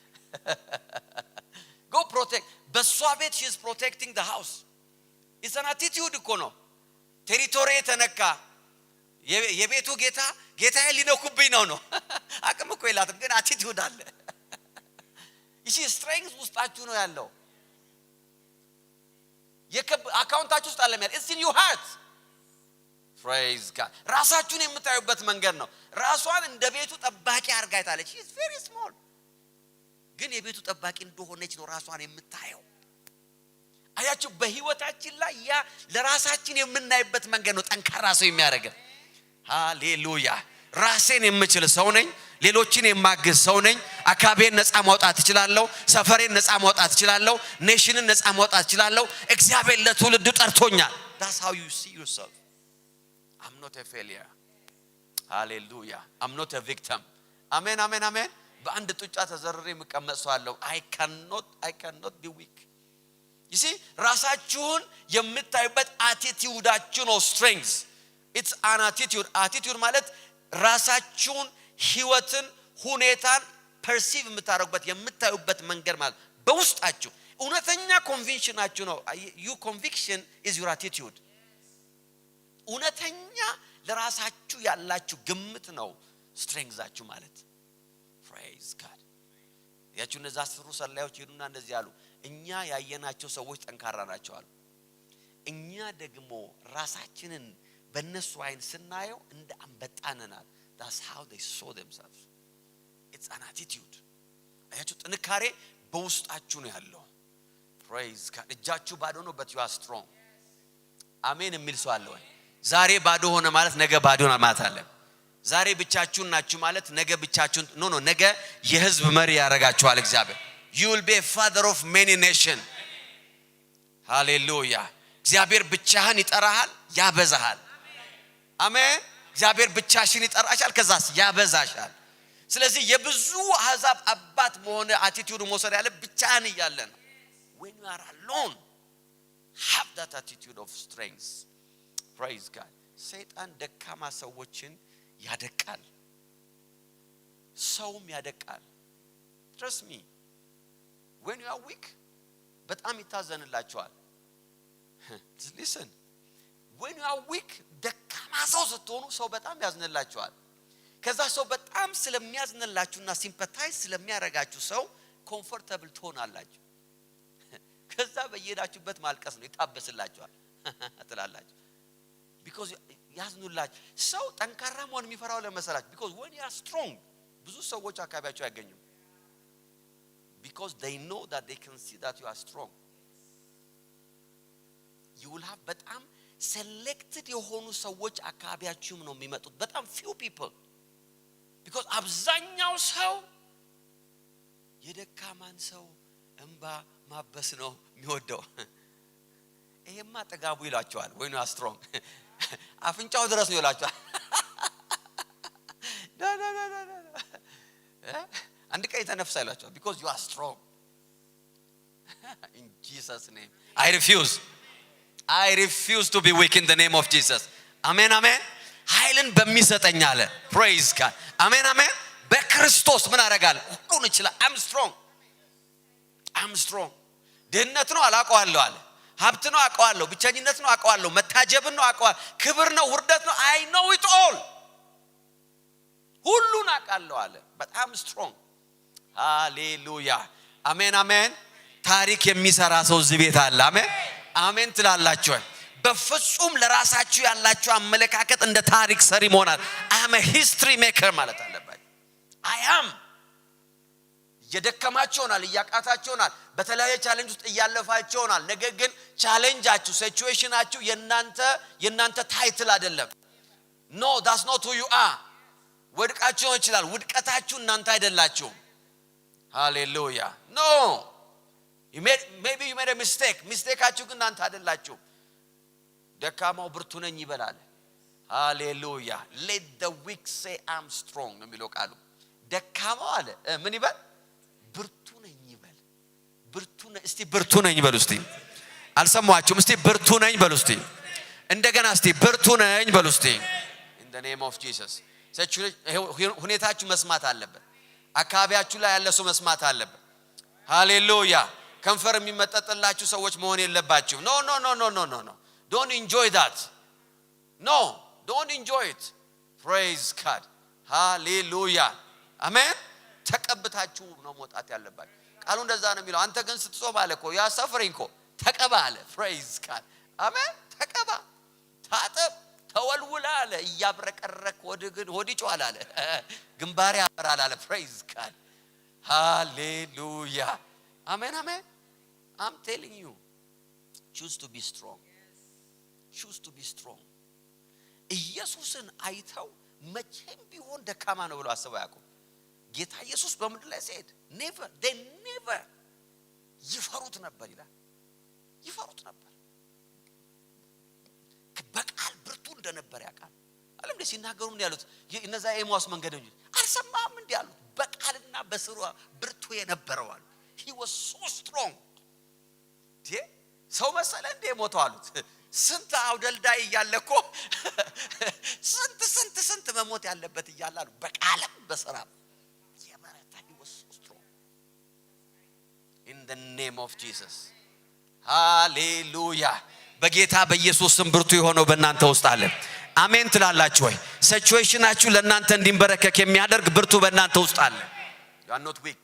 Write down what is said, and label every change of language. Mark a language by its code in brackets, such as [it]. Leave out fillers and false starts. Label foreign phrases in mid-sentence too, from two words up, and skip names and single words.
[en] go protect [am] በሷ ቤት [en] she is protecting the house it's an attitude [am] እኮ ነው ቴሪቶሪ ተነካ የቤቱ ጌታዬ ሊነኩብኝ ነው አቅም እኮ የላትም ግን attitude አለ እሺ strength ውስጣችሁ ነው ያለው አካውንታችሁ ውስጥ አለ ማለት [en] it's in your heart praise God [am] ራሳችሁን የምታዩበት መንገድ ነው ራሷን እንደ ቤቱ ጠባቂ አርጋይታለች [en] she is very small [am] ግን የቤቱ ጠባቂ እንደሆነች ነው ራሷን የምታየው አያችሁ በህይወታችን ላይ ያ ለራሳችን የምናይበት መንገድ ነው ጠንካራ ሰው የሚያደርገን ሃሌሉያ ራሴን የምችል ሰው ነኝ ሌሎችን የማግዝ ሰው ነኝ አካባቢን ነፃ ማውጣት እችላለሁ ሰፈሬን ነፃ ማውጣት እችላለሁ ኔሽንን ነፃ ማውጣት እችላለሁ እግዚአብሔር ለትውልድ ጠርቶኛል [en] that's how you see yourself I'm not a failure hallelujah I'm not a victim amen [am] በአንድ ጡጫ ተዘርሬ መቀመጥ ሰው አለው [en] I cannot be weak you see [am] ራሳችሁን የምታዩበት attitudeአችሁ ነው [en] strength it's an attitude [am] ማለት ራሳችሁን ህይወትን ሁኔታን [en] perceive [am] የምታዩበት መንገድ ማለት በውስጣችሁ እውነተኛ ኮንቪክሽናችሁ ነው [en] your conviction is your attitude [am] እውነተኛ ለራሳችሁ ያላችሁ ግምት ነው strengthአችሁ ማለት [en] praise God [am] ያችሁ እነዛ አስሩ ሰላዮች ሄዱና እንደዚህ አሉ እኛ ያየናቸው ሰዎች ጠንካራ ናቸው አሉ እኛ ደግሞ ራሳችንን በእነሱ አይን ስናየው እንደ አንበጣነናል [en] that's how they saw themselves it's an attitude [am] አያችሁ ጥንካሬ በውስጣችሁ ነው ያለው [en] praise God [am] እጃችሁ ባዶ ነው [en] but you are strong [am] አሜን የሚል ሰው አለ ወይ ዛሬ ባዶ ሆነ ማለት ነገ ባዶ ነው ማለት አለ ዛሬ ብቻችሁን ናችሁ ማለት ነገ ብቻችሁን ኖ ነገ የህዝብ መሪ ያረጋችኋል እግዚአብሔር [en] you will be a father of many nations [am] hallelujah እግዚአብሔር ብቻህን ይጠራሃል ያበዛሃል አሜን እግዚአብሔር ብቻሽን ይጠራሻል ከዛስ ያበዛሻል ስለዚህ የብዙ አሕዛብ አባት መሆን attitude መውሰድ ያለ ብቻህን ይያለ ነው [en] when you are alone, have that attitude of strength. Praise God. [am] ሰይጣን ደካማ ሰዎችን ያደቃል፣ ሰውም ያደቃል። [en] Trust me. When you are weak, [am] በጣም ይታዘንላችኋል። Listen. [en] When you are weak, [am] ደካማ ሰው ስትሆኑ ሰው በጣም ያዝንላችኋል። ከዛ ሰው በጣም ስለሚያዝንላችሁና ሲምፓታይዝ ስለሚያረጋችሁ ሰው ኮምፎርታብል ትሆናላችሁ። ከዛ በየሄዳችሁበት ማልቀስ ነው፣ ይታበስላችኋል ትላላችሁ። because ያዝኑላችሁ። ሰው ጠንካራ መሆን የሚፈራው ለመሰላችሁ [en] because when you are strong [am] ብዙ ሰዎች አካባቢያችሁ ያገኙ [en] because they know that they can see that you are strong. You will have [am] በጣም selected የሆኑ ሰዎች አካባቢያችሁም ነው የሚመጡት። በጣም [en] few people because [am] አብዛኛው ሰው የደካማን ሰው እንባ ማበስ ነው የሚወደው። ይሄማ ጠጋቡ ይላቸዋል [en] when you are strong [am] አፍንጫው ድረስ ነው ይላቸዋል። አንድ ቀይ ተነፍሳ ይላቸዋል [en] because you are strong. In Jesus name I refuse to be weak in the name of Jesus. Amen, amen. [am] ኃይልን በሚሰጠኝ አለ [en] praise God. Amen, amen. [am] በክርስቶስ ምን አደርጋለሁ ሁሉን እችላለሁ። [en] I'm strong. [am] ድህነት ነው አላውቀዋለሁ አለ፣ ሀብት ነው አውቀዋለሁ፣ ብቸኝነት ነው አውቀዋለሁ፣ መታጀብን ነው አውቀዋለሁ፣ ክብር ነው ውርደት ነው [en] I know it all. [am] ሁሉን አውቃለሁ አለ። በጣም strong. ሃሌሉያ አሜን አሜን። ታሪክ የሚሰራ ሰው እዚህ ቤት አለ። አሜን አሜን ትላላችሁ። በፍጹም ለራሳችሁ ያላችሁ አመለካከት እንደ ታሪክ ሰሪ መሆናል። [en] I am a history maker [am] ማለት አለባችሁ። I am የደከማችሁናል፣ ያቃታችሁናል፣ በተለያየ ቻሌንጅ ውስጥ ያለፋችሁናል። ነገር ግን ቻሌንጃችሁ ሲቹዌሽናችሁ የናንተ ታይትል አይደለም። [en] No, that's not who you are. [am] ወድቃችሁ ይችላል፣ ውድቀታችሁ እናንተ አይደላችሁም። Hallelujah. No. [en] Maybe you made a mistakeአችሁ [am] ግን እናንተ አይደላችሁም። ደካማው ብርቱ ነኝ ይበላል። Hallelujah. [en] Let the weak say I'm strong [am] የሚለው ቃሉ ደካማው አለ ምን ይበል ብርቱ ነኝ ይበል። እስቲ ብርቱ ነኝ በሉ እስቲ። አልሰማችሁም? እስቲ ብርቱ ነኝ በሉ እስቲ። እንደገና እስቲ ብርቱ ነኝ በሉ እስቲ። [en] In the name of Jesus. [am] ሁኔታችሁ መስማት አለበት። አካባቢያችሁ ላይ ያለ ሰው መስማት አለበት። ሃሌሉያ። ከንፈር የሚመጠጥላችሁ ሰዎች መሆን የለባችሁ። No. [en] Don't enjoy that. No, don't enjoy it. Praise God. Hallelujah. Amen. [am] ተቀብታችሁ ነው መውጣት ያለባችሁ። ቃሉ እንደዛ ነው የሚለው። አንተ ግን ስትጾም አለ እኮ ያ ሰፈሪንግ እኮ ተቀባ አለ። [en] Praise God. Amen. [am] ተቀባ፣ ታጠብ፣ ተወልውል አለ። እያብረቀረክ ወዲ ጮሃል አለ። ግንባር ያበራል አለ። [en] Praise God. Hallelujah. Amen, amen. I'm telling you, choose to be strong. Choose to be strong. [am] ኢየሱስን አይተው መቼም ቢሆን ደካማ ነው ብለው አስበው ያውቁም። ጌታ ኢየሱስ በምድር ላይ ሲሄድ [en] they never [am] ይፈሩት ነበር ይላል። ይፈሩት ነበር። በቃል ብርቱ እንደነበር ያውቃል። አለም ደስ ሲናገሩ ምን ያሉት እነዛ ኤማውስ መንገደኞች አልሰማም እንዴ ያሉት። በቃልና በስሩ ብርቱ የነበረው አሉ። [en] He was so strong. [am] ሰው መሰለ እንደ ሞተው አሉት። ስንት አውደልዳይ እያለኮ ስንት መሞት ያለበት እያላሉ በቃልም በስራም የበረታ [en] He was so strong. In the name of Jesus. Hallelujah. [am] በጌታ በኢየሱስ ስም ብርቱ የሆነው በእናንተ ውስጥ አለ። አሜን ትላላችሁ ወይ? ሲቹዌሽናችሁ ለእናንተ እንዲንበረከክ የሚያደርግ ብርቱ በእናንተ ውስጥ አለ። [en] You are not weak.